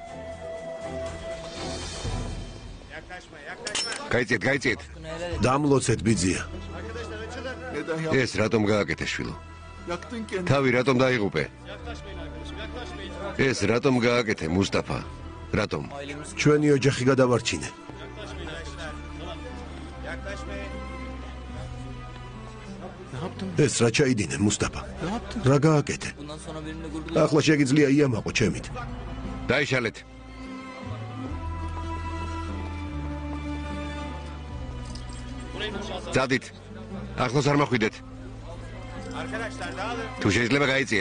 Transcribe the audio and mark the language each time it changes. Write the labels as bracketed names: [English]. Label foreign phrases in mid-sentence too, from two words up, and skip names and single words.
[Georgian] გაიწიეთ. დამლოცეთ ბიძია. ეს რატომ გააკეთე, შვილო? თავი რატომ დაიღუპე? ეს რატომ გააკეთე, მუსტაფა? რატომ? ჩვენი ოჯახი გადავარჩინე. [Turkish] Ne yaptın? [Georgian] ეს რა ჩაიდინე, მუსტაფა? [Turkish] Ne yaptın? [Georgian] რა გააკეთე? ახლა შეგიძლია იამაყო ჩემით. დაიშალეთ. ძადით. ახლოს არ მოხვიდეთ. თუ შეიძლება გაიწიეთ.